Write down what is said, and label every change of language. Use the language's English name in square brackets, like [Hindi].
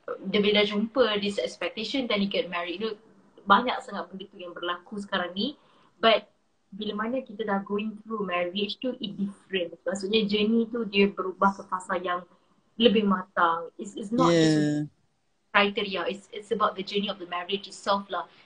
[Malay] Dia bila jumpa [English] this expectation, then you get married. [Malay] Banyak sangat benda tu yang berlaku sekarang ni. [English] But [Malay] bila mana kita dah [English] going through marriage [Malay] tu, [English] it different. [Malay] Maksudnya journey tu dia berubah ke fasa yang lebih matang. [English] It's not just criteria. It's about the journey of the marriage itself lah.